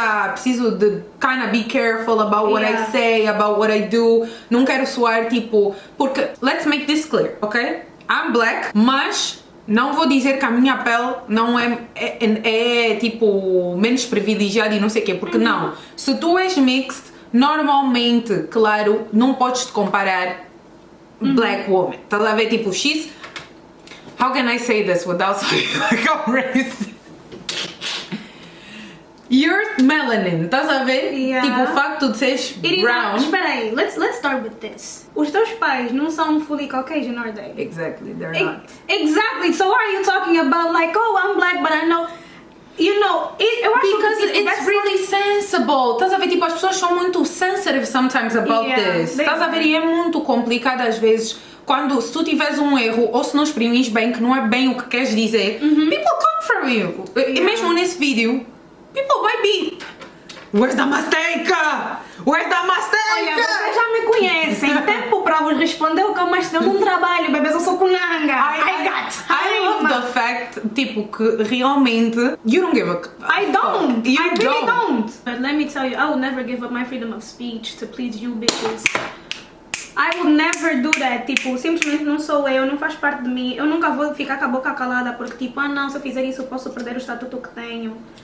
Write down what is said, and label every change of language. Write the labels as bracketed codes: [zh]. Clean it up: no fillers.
[pt] Preciso de [en] kind of be careful about what I say, about what I do, [pt] não quero soar tipo, porque, [en] let's make this clear, ok? I'm black, [pt] mas não vou dizer que a minha pele não é tipo, menos privilegiada e não sei o quê, porque não, se tu és mixed, normalmente, claro, não podes te comparar [en] black woman. [pt] Estás a ver tipo [en] how can I say this without sounding like I'm racist? You're melanin, [pt] estás a ver? Tipo o facto de seres brown. Espera aí, [en] let's start with this. [pt] Os teus pais não são [en] fully Caucasian, are they? Exactly, they're not. Exactly, so why are you talking about like, oh, I'm black but I know... You know, [pt] eu acho [en] because [pt] que [en] it's really sensible. [pt] Estás a ver, tipo, as pessoas são muito [en] sensitive sometimes about this. [pt] Estás a ver, e é muito complicado às vezes quando, se tu tiveres um erro ou se não exprimes bem, que não é bem o que queres dizer, [en] people come from you. [pt] E mesmo nesse vídeo, [en] people might be, where's the mistake? Where's the mistake? [pt] Olha, vocês já me conhecem. Tempo para vos responder o que eu mais tenho num trabalho, bebês, eu sou kunanga. [en] I love the fact, [pt] tipo, que realmente [en] you don't give a I don't. You I really don't. But let me tell you, I will never give up my freedom of speech to please you bitches. I will never do that. [pt] Tipo, simplesmente não sou eu, não faz parte de mim. Eu nunca vou ficar com a boca calada porque tipo, não, se eu fizer isso eu posso perder o estatuto que tenho.